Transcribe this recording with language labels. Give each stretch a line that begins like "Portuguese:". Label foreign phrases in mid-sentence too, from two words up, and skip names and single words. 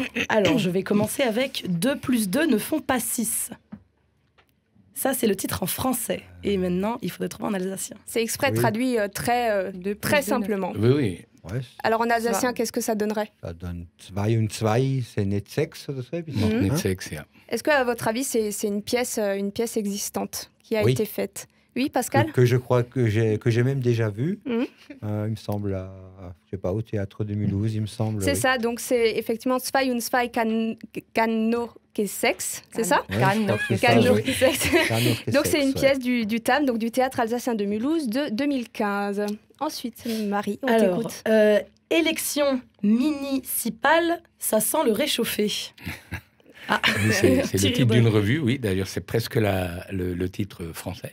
French: Alors, je vais commencer avec 2 + 2 ne font pas 6. Ça, c'est le titre en français. Et maintenant, il faudrait trouver en alsacien. C'est exprès traduit très simplement. Oui, oui. Ouais, Alors en alsacien, qu'est-ce que ça donnerait ? ça donne
Swiss German: 2 und 2,
French: c'est
Swiss German: net 6 oder so.
French: Mhm.
Swiss German: Net seks, ja.
French: Est-ce que, à votre avis, c'est une pièce existante qui a Oui. été faite ? Oui, Pascal ? Que je crois que j'ai même déjà vu. Mhm. Il me semble, je sais pas, au Théâtre de Mulhouse, il me semble. C'est oui. ça, donc c'est effectivement
Swiss German: Zwei und Zwei kann noch Sex,
French: c'est ça ? Ouais, je pense que
Swiss German: Kann
French: ça,
Swiss German: noch
French: oui.
Swiss German: Sex. Kann noch
French: Donc c'est une
Swiss German: Sex,
French: pièce du TAM, donc du Théâtre alsacien de Mulhouse de 2015. Ensuite, Marie, on Alors, t'écoute. élection municipale, ça sent le réchauffé. Ah, Oui, c'est le Thierry titre Bonnel. d'une revue, oui. D'ailleurs, c'est presque le titre français.